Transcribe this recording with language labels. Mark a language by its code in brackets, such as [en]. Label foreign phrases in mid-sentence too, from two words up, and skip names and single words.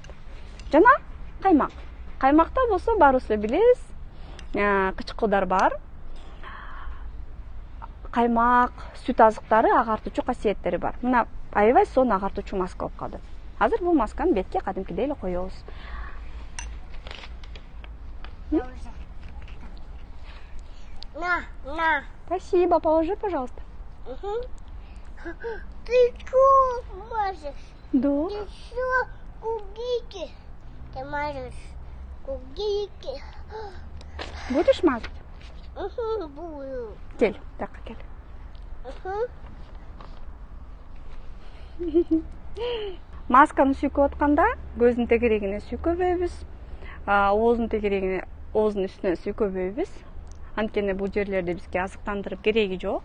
[ky] Жана каймак. Каймакта болсо баарыбыз эле билебиз, кычкылдар бар. Каймак, сүт азыктары агартуучу касиеттери бар. Мына аябай сонун агартуучу маска болуп калды. Азыр бул масканы бетке кадимкидей эле коебуз. [ru] На. Спасибо, положи, пожалуйста. Ты что можешь? Да. Ты что кубики? Ты можешь кубики? Будешь мазать? Буду. [ky] Кел, так, кел. Масканы сүйкөп атканда көздүн тегерегине сүйкөбөйбүз, ооздун тегерегине, ооздун үстүнө сүйкөбөйбүз. Анткени бул жерлерде бизге азыктандырып кереги жок.